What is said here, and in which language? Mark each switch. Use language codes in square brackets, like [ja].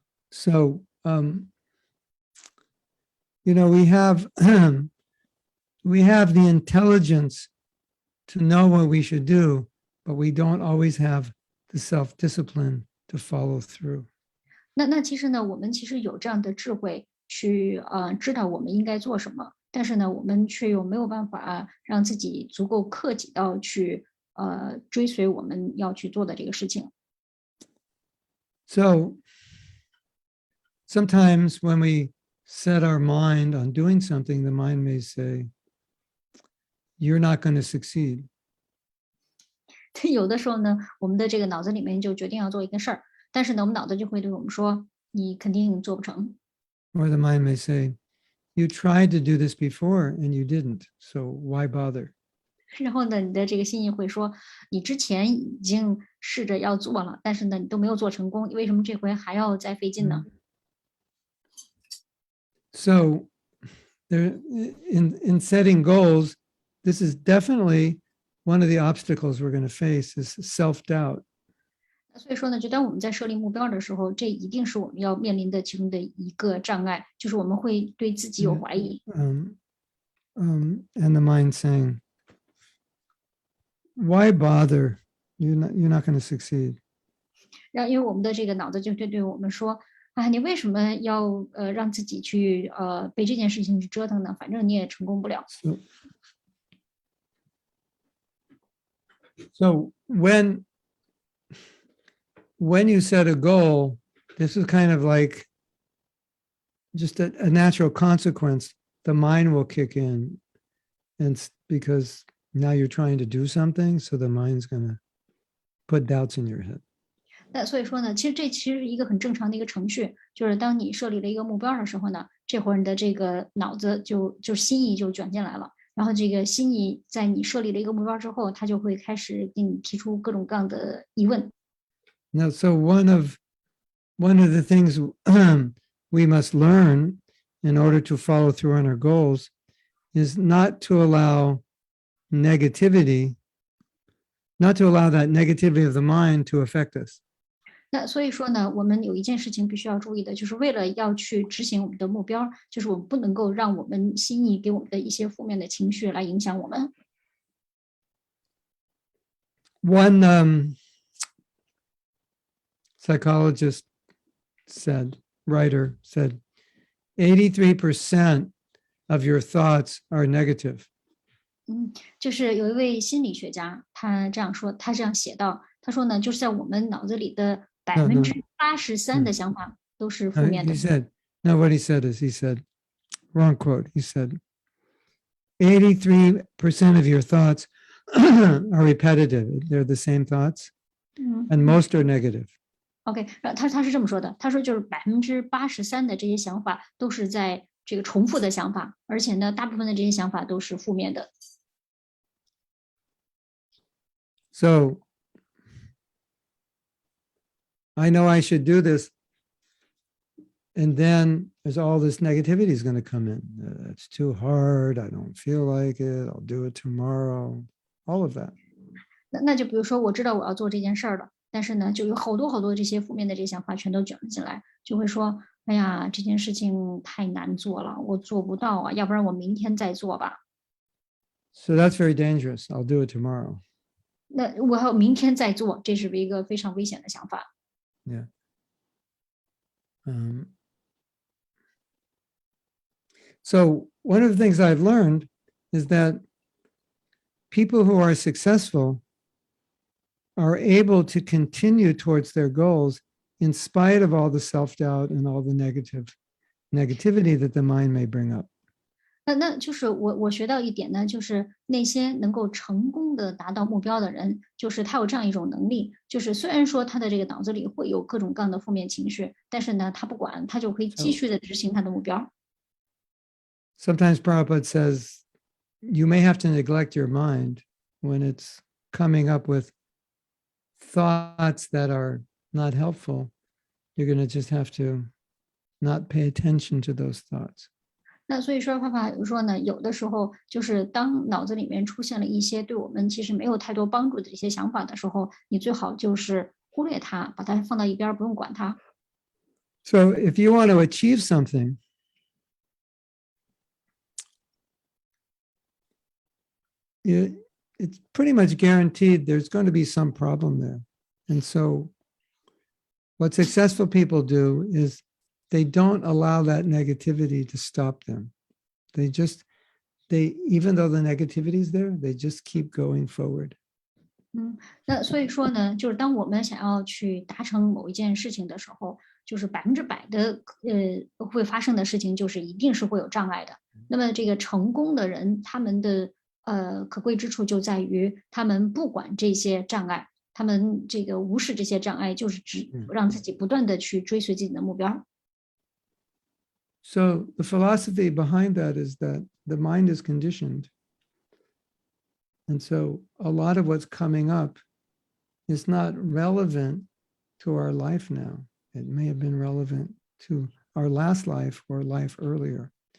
[en] So, we have we have the intelligence to know what we should do, but we don't always have the self-discipline to follow through. [zh] 那其实呢，我们其实有这样的智慧去知道我们应该做什么，但是呢，我们却又没有办法让自己足够克己到去追随我们要去做的这个事情。 [en] So sometimes when we set our mind on doing something, the mind may say, "You're not going to succeed." [zh] 有的时候呢，我们的这个脑子里面就决定要做一个事儿，但是呢，我们脑子就会对我们说，你肯定做不成。 [en] Or the mind may say, "You tried to do this before and you didn't, so why bother?" [zh] 然后呢，你的这个心意会说，你之前已经试着要做了，但是呢，你都没有做成功，为什么这回还要再费劲呢？ [en] So there, in setting goals, this is definitely one of the obstacles we're going to face is self-doubt. [zh] 所以说呢，就当我们在设立目标的时候，这一定是我们要面临的其中的一个障碍，就是我们会对自己有怀疑。 [en] And the mind saying, why bother? You're not going to succeed. [zh] 因为我们的这个脑子就对我们说，啊，你为什么要让自己去被这件事情去折腾呢？反正你也成功不了。 [en] So when you set a goal, this is kind of like just a natural consequence. The mind will kick in, and because now you're trying to do something, so the mind's going to put doubts in your head. [zh] 那所以说呢，这其实是一个很正常的一个程序，就是当你设立了一个目标的时候呢，这会儿你的这个脑子就心意就卷进来了，然后这个心意在你设立了一个目标之后，它就会开始给你提出各种各样的疑问。 [en] Now, so one of the things we must learn in order to follow through on our goals is not to allow negativity, not to allow that negativity of the mind to affect us. [zh] 那所以说呢，我们有一件事情必须要注意的，就是为了要去执行我们的目标，就是我们不能够让我们心意给我们的一些负面的情绪来影响我们。 [en] One psychologist writer said, 83% of your thoughts are negative. [zh] 就是有一位心理学家，他这样说，他这样写道，他说呢，就是在我们脑子里的83%的想法都是负面的。 [en] He said, no, what he said is, he said, wrong quote. He said, 83% of your thoughts are repetitive. They're the same thoughts, and most are negative. [zh] OK，他是这么说的，他说就是83%的这些想法都是在这个重复的想法，而且呢，大部分的这些想法都是负面的。 [en] So I know I should do this, and then there's all this negativity is going to come in. It's too hard. I don't feel like it. I'll do it tomorrow. All of that. [zh] 那就比如说，我知道我要做这件事儿了，但是呢，就有好多这些负面的这些想法全都卷了进来，就会说，哎呀，这件事情太难做了，我做不到啊，要不然我明天再做吧。 [en] So that's very dangerous. I'll do it tomorrow. [zh] 那我要明天再做，这是一个非常危险的想法。 [en] Yeah. So one of the things I've learned is that people who are successful are able to continue towards their goals in spite of all the self-doubt and all the negativity that the mind may bring up. [zh] 那就是我学到一点呢，就是那些能够成功的达到目标的人，就是他有这样一种能力，就是虽然说他的这个脑子里会有各种各样的负面情绪，但是呢，他不管，他就可以继续的执行他的目标。 [en] Sometimes Prabhupada says, you may have to neglect your mind when it's coming up with thoughts that are not helpful. You're going to just have to not pay attention to those thoughts. [zh] 那所以说，爸爸说呢，有的时候就是当脑子里面出现了一些对我们其实没有太多帮助的这些想法的时候，你最好就是忽略它，把它放到一边，不用管它。 [en] So if you want to achieve something, it's pretty much guaranteed there's going to be some problem there. And so what successful people do is they don't allow that negativity to stop them. Even though the negativity is there, they just keep going forward. [zh] 那所以说呢，就是当我们想要去达成某一件事情的时候，就是100%的会发生的事情，就是一定是会有障碍的。那么这个成功的人，他们的可贵之处就在于，他们不管这些障碍，他们这个无视这些障碍，就是只让自己不断的去追随自己的目标。 [en] So the philosophy behind that is that the mind is conditioned. And so a lot of what's coming up is not relevant to our life now. It may have been relevant to our last life or life earlier.